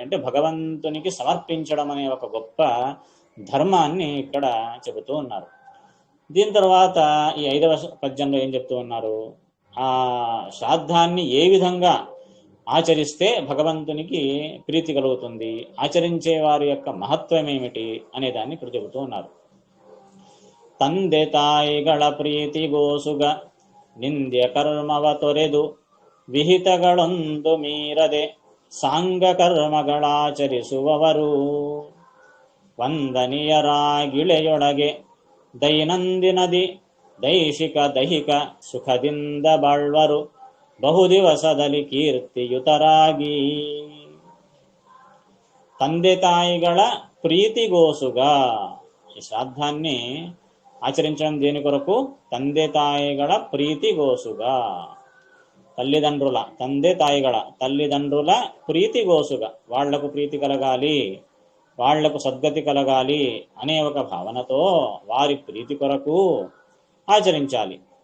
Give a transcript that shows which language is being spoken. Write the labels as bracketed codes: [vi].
[te] అంటే భగవంతునికి సమర్పించడం అనే ఒక గొప్ప ధర్మాన్ని ఇక్కడ చెబుతూ ఉన్నారు. దీని తర్వాత ఈ 5వ పద్యంలో ఏం చెప్తూ ఉన్నారు? ఆ శ్రాద్ధాన్ని ఏ విధంగా ఆచరిస్తే భగవంతునికి ప్రీతి కలుగుతుంది, ఆచరించే వారి యొక్క మహత్వం ఏమిటి అనే దాన్ని ఇక్కడ చెబుతూ ఉన్నారు. [kn] ತಂದೆ ತಾಯಿಗಳ ಪ್ರೀತಿಗೋಸುಗ ನಿಂದ್ಯ ಕರ್ಮವ ತೊರೆದು ವಿಹಿತಗಳೊಂದು ಮೀರದೆ ಸಾಂಗ ಕರ್ಮಗಳಾಚರಿಸುವವರು ವಂದನೀಯರಾಗಿಳೆಯೊಳಗೆ ದೈನಂದಿನದಿ ದೈಶಿಕ ದೈಹಿಕ ಸುಖದಿಂದ ಬಾಳ್ವರು ಬಹುದಿವಸದಲ್ಲಿ ಕೀರ್ತಿಯುತರಾಗಿ. ತಂದೆ ತಾಯಿಗಳ ప్రీతిగోసుగా, [te] ఈ శ్రాద్ధాన్ని ఆచరించడం దేని కొరకు? [kn] తందె తాయిగళ ప్రీతిగోసుగా, [te] తల్లిదండ్రుల తల్లిదండ్రుల ప్రీతిగోసుగా, వాళ్లకు ప్రీతి కలగాలి, వాళ్లకు సద్గతి కలగాలి అనే ఒక భావనతో వారి ప్రీతి కొరకు ఆచరించాలి.